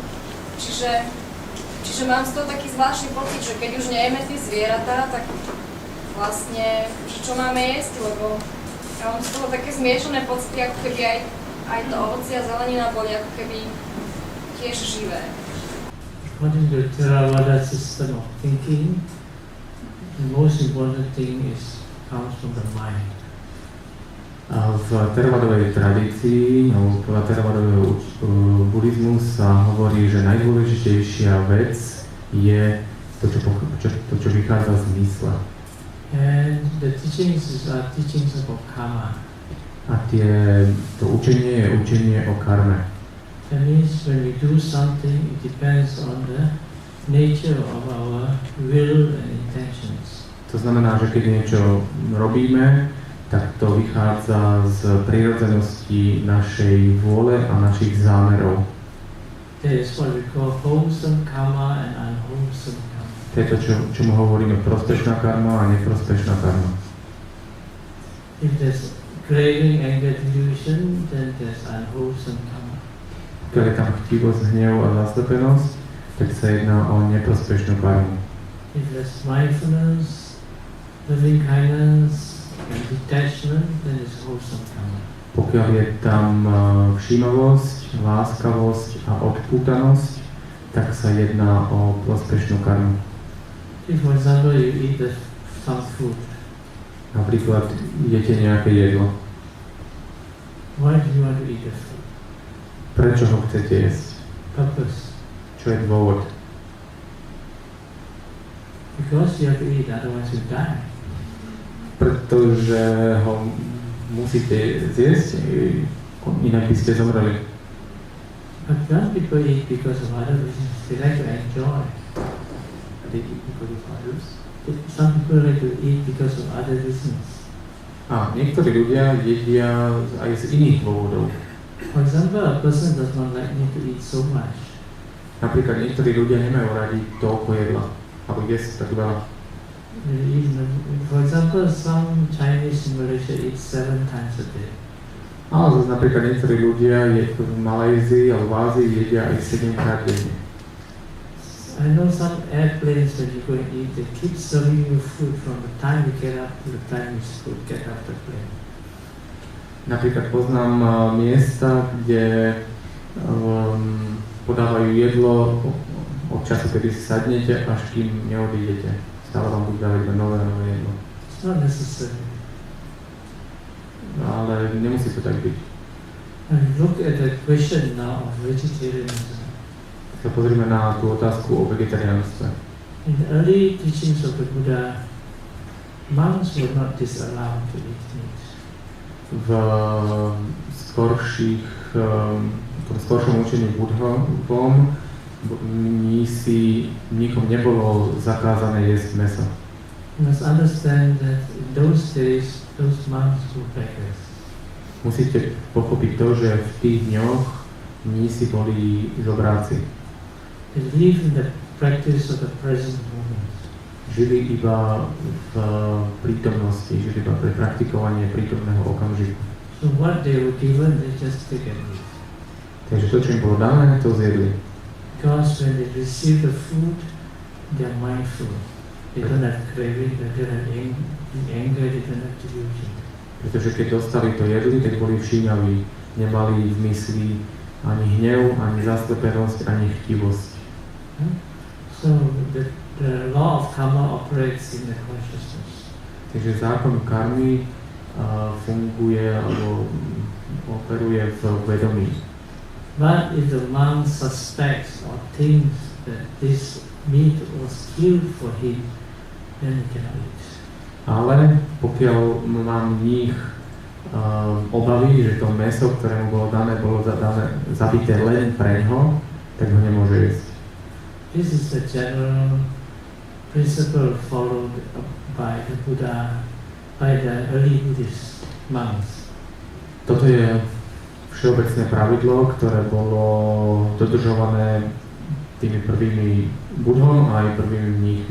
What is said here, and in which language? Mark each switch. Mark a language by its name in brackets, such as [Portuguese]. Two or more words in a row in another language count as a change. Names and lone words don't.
[Slovak] Čiže mám z toho taký zvláštny pocit, že keď už nejeme tie zvieratá, tak vlastne, že čo máme jesť, lebo ja mám z toho také zmiešané pocity, ako keby aj to ovoci a zelenina boli ako keby tiež živé. [English] according to Theravada system of thinking, the most important thing comes from the mind. [Slovak] A v Theravadovej tradícii, alebo podľa Theravadového buddhizmu sa hovorí, že najdôležitejšia vec je to, čo vychádza z mysle. [English] And the teachings are teachings about karma. [Slovak] A to učenie je učenie o karme. [English] That means when we do something, it depends on the nature of our will and intentions. [Slovak] To znamená, že keď niečo robíme, tak to vychádza z prirodzenosti našej vôle a našich zámerov. [English] That is what we call wholesome karma and unwholesome karma. [Slovak] To je to, čomu hovoríme prospešná karma a neprospešná karma. [English] If there's craving, anger, delusion, then there's unwholesome karma. [Slovak] Keď je tam chtivosť, hnev a zaslepenosť, tak sa jedná o neprospešnú karmu. [English] If there's mindfulness, loving kindness, and detachment, then it's wholesome karma. [Slovak] Pokiaľ je tam všímavosť, láskavosť a odpútanosť, tak sa jedná o prospešnú karmu. [English] If, for example, you eat some food, [Slovak] Napríklad jete nejaké jedlo. [English] why do you want to eat the food? [Slovak] Prečo ho chcete jesť? [English] Purpose. [Slovak] Čo je dôvod? [English] Because you have to eat, otherwise you die. [Slovak] Pretože ho musíte zjesť, inak by ste zomreli. [English] But some people eat because of other reasons. They like to enjoy. Some people like to eat because of other reasons. [Slovak] A niektorí ľudia jedia aj z iných dôvodov. [English] For example, a person does not like me to eat so much. [Slovak] Napríklad niektorí ľudia nemajú radi toľko jedla, alebo jesť tak veľa. [English] For example, some Chinese in Malaysia eat 7 times a day. [Slovak] Ale zase napríklad niektorí ľudia v Malajzii alebo v Ázii jedia aj 7 krát denne. [English] I know some airplanes when you go and eat, they keep serving you food from the time you get up to the time you get off the plane. [Slovak] Napríklad poznám miesta, kde podávajú jedlo od času, kedy si sadnete, až kým neodídete. Stále vám budú dávať nové jedlo. [English] It's not necessary. [Slovak] Ale nemusí to tak byť. [English] And look at the question now of vegetarianism. [Slovak] Sa pozrime na tú otázku o vegetariánstve. [English] In the early teachings of the Buddha, monks were not disallowed to eat meat. [Slovak] V skoršom učení Buddhovom nikom nebolo zakázané jesť mäso. [English] You must understand that in those days, those monks were beggars. [Slovak] Musíte pochopiť to, že v tých dňoch mnísi boli žobráci. [English] They live in the practice of the present moment. [Slovak] Žili iba v prítomnosti, žili iba pre praktikovanie prítomného okamžiku. [English] So what they were given, they just take and eat. [Slovak] Takže to, čo im bolo dané, to zjedli. [English] Because when they receive the food, they are mindful. They don't have craving, they don't have anger, they don't have delusion. [Slovak] Pretože keď dostali to jedli, tak boli všímaví. Nemali v mysli ani hnev, ani zaslepenosť, ani chtivosť. [English] So the law of karma operates in the consciousness. [Slovak] Takže zákon karmy funguje alebo operuje v vedomí. [English] But if the monk suspects or thinks that this meat was killed for him, then he cannot eat. [Slovak] Ale pokiaľ má mních obavy, že to mäso, ktoré mu bolo dané, bolo zabité len pre ňoho, tak ho nemôže jesť. [English] This is the general principle followed by the Buddha, by the early Buddhist monks. [Slovak] Toto je všeobecné pravidlo, ktoré bolo dodržované tými prvými Budhom a aj prvými mníchmi.